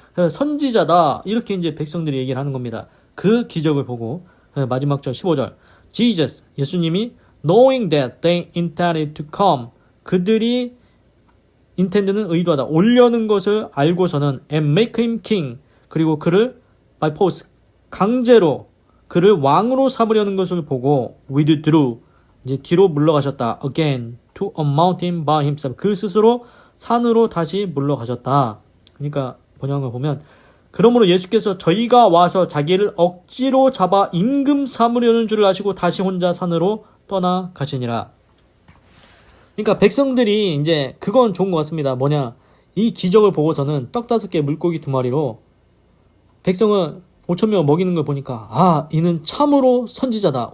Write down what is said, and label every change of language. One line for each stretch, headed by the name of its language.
Korean: 그래서 선지자다 이렇게 이제 백성들이 얘기를 하는 겁니다. 그 기적을 보고 마지막 절 15절 Jesus 예수님이
English: knowing that they intended to come
Korean: 그들이 intend는 의도하다 올려는 것을 알고서는
English: and make him king
Korean: 그리고 그를
English: by force
Korean: 강제로 그를 왕으로 삼으려는 것을 보고
English: withdrew
Korean: 이제 뒤로 물러가셨다.
English: again to a mountain by himself
Korean: 그 스스로 산으로 다시 물러가셨다. 그러니까 번역한 걸 보면 그러므로 예수께서 저희가 와서 자기를 억지로 잡아 임금 삼으려는 줄을 아시고 다시 혼자 산으로 떠나가시니라. 그러니까 백성들이 이제 그건 좋은 것 같습니다. 뭐냐 이 기적을 보고서는 떡 5개 물고기 2마리로 백성을 5,000명 먹이는 걸 보니까 아 이는 참으로 선지자다.